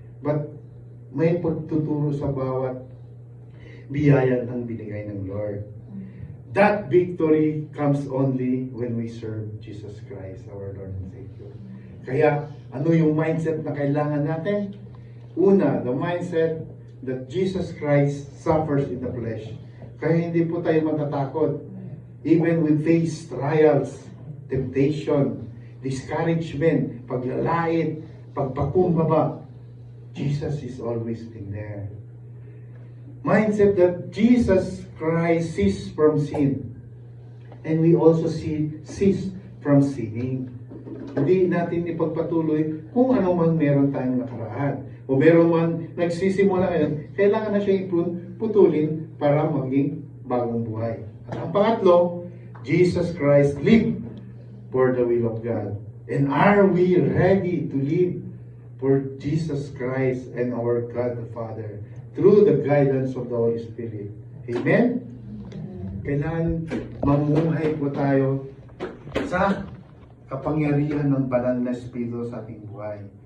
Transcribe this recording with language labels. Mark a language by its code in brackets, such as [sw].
[tl] But may pagtuturo sa bawat biyaya ng binigay ng Lord. [en] That victory comes only when we serve Jesus Christ, our Lord and Savior. [tl] Kaya, ano yung mindset na kailangan natin? Una, [en] the mindset that Jesus Christ suffers in the flesh. [tl] Kaya hindi po tayo matatakot. [en] Even we face trials, temptation, discouragement, [tl] paglalait, pagpakumbaba, [en] Jesus is always been there. Mindset that Jesus Christ ceased from sin. And we also cease from sinning. [tl] Hindi natin ipagpatuloy kung ano man meron tayong nakaraan. O meron man nagsisimula ngayon, kailangan na siya putulin para maging bagong buhay. At ang pangatlo, [en] Jesus Christ lived for the will of God. And are we ready to live for Jesus Christ and our God the Father through the guidance of the Holy Spirit? Amen? [tl] Kailangan mamuhay po tayo sa kapangyarihan ng banal na Espiritu sa ating buhay.